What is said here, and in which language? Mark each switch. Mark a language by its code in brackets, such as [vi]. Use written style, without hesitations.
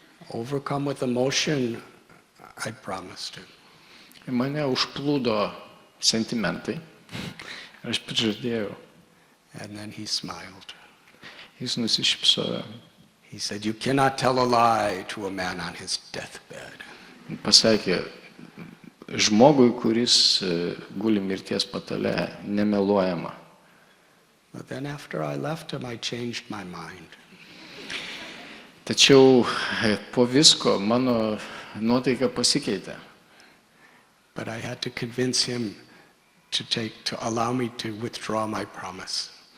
[en] Overcome with emotion, I promised him. [lt] Ir mane užplūdo sentimentai. Aš prižadėjau. [en] And then he smiled. [lt] Jis nusišypsojo. [en] He said, you cannot tell a lie to a man on his deathbed. [lt] Pasakė, žmogui, kuris guli mirties patale, nemeluojama. [en] But then after I left him, I changed my mind. [lt] Tačiau po visko mano nuotaika pasikeitė. [en] But I had to convince him to allow me to withdraw my promise.